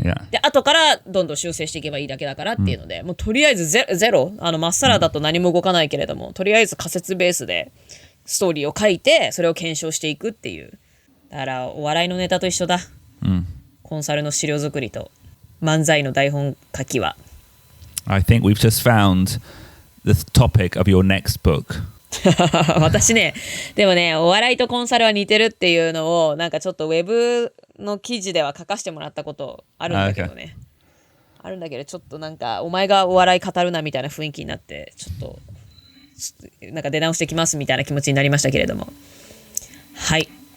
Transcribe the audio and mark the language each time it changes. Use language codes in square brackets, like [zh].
[ja] で、後からどんどん修正していけばいいだけだからっていうので、もうとりあえずゼロ、まっさらだと何も動かないけれども、とりあえず仮説ベースで、ストーリーを書いてそれを検証していくっていう。だからお笑いのネタと一緒だ、コンサルの資料作りと漫才の台本書きは。 [en] I think we've just found the topic of your next book. [ja] 私ね、でもね、お笑いとコンサルは似てるっていうのをなんかちょっとウェブの記事では書かせてもらったことあるんだけどね、あるんだけど、ちょっとなんかお前がお笑い語るなみたいな雰囲気になって、ちょっとなんか出直してきますみたいな気持ちになりましたけれども、はい。